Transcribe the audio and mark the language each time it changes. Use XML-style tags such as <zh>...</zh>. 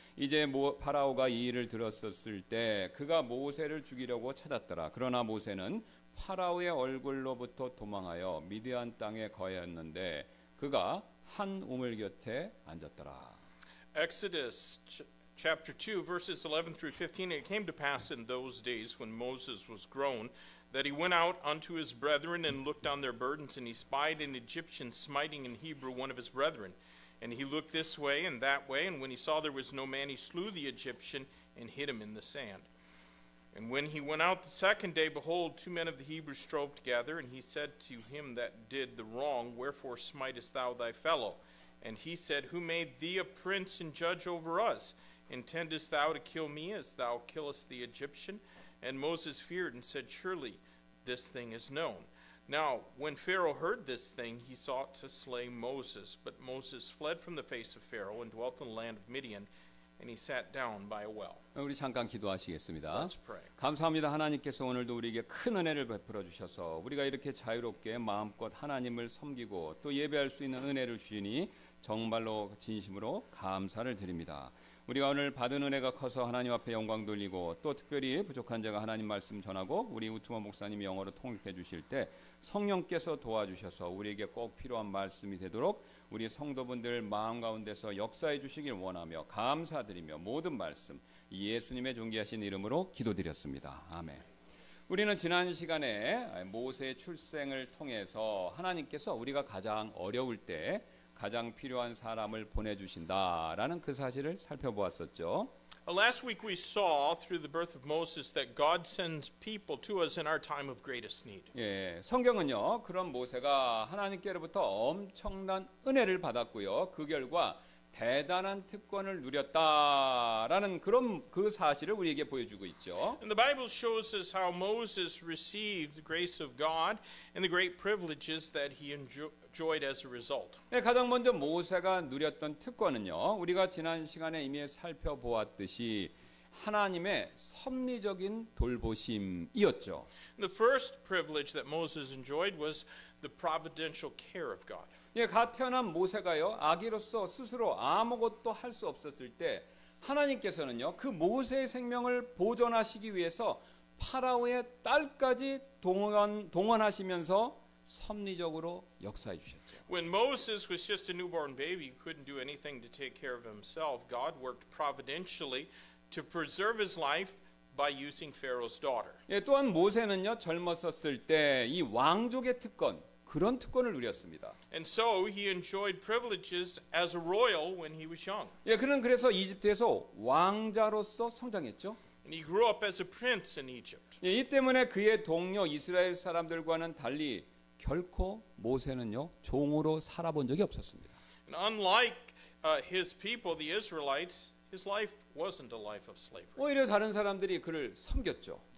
<ko>이제 파라오가 이 일을 들었었을 때 그가 모세를 죽이려고 찾았더라. 그러나 모세는 파라오의 얼굴로부터 도망하여 미디안 땅에 거했는데 그가 한 우물 곁에 앉았더라.</ko> <en>Exodus chapter 2, verses 11 through 15. It came to pass in those days when Moses was grown that he went out unto his brethren and looked on their burdens, and he spied an Egyptian smiting in Hebrew one of his brethren. And he looked this way and that way, and when he saw there was no man, he slew the Egyptian and hid him in the sand. And when he went out the second day, behold, two men of the Hebrews strove together, and he said to him that did the wrong, Wherefore smitest thou thy fellow? And he said, Who made thee a prince and judge over us? Intendest thou to kill me as thou killest the Egyptian? And Moses feared and said, Surely this thing is known. Now, when Pharaoh heard this thing, he sought to slay Moses. But Moses fled from the face of Pharaoh and dwelt in the land of Midian, and he sat down by a well.</en> <ko>우리 잠깐 기도하시겠습니다.</ko> <en>Let's pray.</en> <ko>감사합니다. 하나님께서 오늘도 우리에게 큰 은혜를 베풀어 주셔서 우리가 이렇게 자유롭게 마음껏 하나님을 섬기고 또 예배할 수 있는 은혜를 주시니 정말로 진심으로 감사를 드립니다. 우리가 오늘 받은 은혜가 커서 하나님 앞에 영광 돌리고 또 특별히 부족한 자가 하나님 말씀 전하고 우리 우투만 목사님이 영어로 통역해 주실 때 성령께서 도와주셔서 우리에게 꼭 필요한 말씀이 되도록 우리 성도분들 마음 가운데서 역사해 주시길 원하며 감사드리며 모든 말씀 예수님의 존귀하신 이름으로 기도드렸습니다. 아멘. 우리는 지난 시간에 모세의 출생을 통해서 하나님께서 우리가 가장 어려울 때 가장 필요한 사람을 보내주신다라는 그 사실을 살펴보았었죠.</ko> <en>Last week we saw through the birth of Moses that God sends people to us in our time of greatest need.</en> <ko>예, 성경은요 그런 모세가 하나님께로부터 엄청난 은혜를 받았고요. 그 결과 대단한 특권을 누렸다라는 그런 그 사실을 우리에게 보여주고 있죠.</ko> <en>And the Bible shows us how Moses received the grace of God and the great privileges that he enjoyed as a result.</en> <ko>네, 가장 먼저 모세가 누렸던 특권은요. 우리가 지난 시간에 이미 살펴보았듯이 하나님의 섭리적인 돌보심이었죠.</ko> <en>The first privilege that Moses enjoyed was the providential care of God.</en> <ko>예, 갓 태어난 모세가요 아기로서 스스로 아무것도 할 수 없었을 때 하나님께서는요 그 모세의 생명을 보존하시기 위해서 파라오의 딸까지 동원하시면서 섭리적으로 역사해 주셨죠.</ko> <en>When Moses was just a newborn baby, he couldn't do anything to take care of himself. God worked providentially to preserve his life by using Pharaoh's daughter.</en> <ko>예, 또한 모세는요 젊었었을 때 이 왕족의 특권 그런 특권을 누렸습니다.</ko> <en>And so he enjoyed privileges as a royal when he was young.</en> <ko>예, 그는 그래서 이집트에서 왕자로서 성장했죠.</ko> <en>And he grew up as a prince in Egypt.</en> <ko>예, 이 때문에 그의 동료 이스라엘 사람들과는 달리 결코 모세는요 종으로 살아본 적이 없었습니다.</ko> <en>And unlike his people, the Israelites, his life wasn't a life of slavery.</en> <ko>오히려 다른 사람들이 그를 섬겼죠.</ko>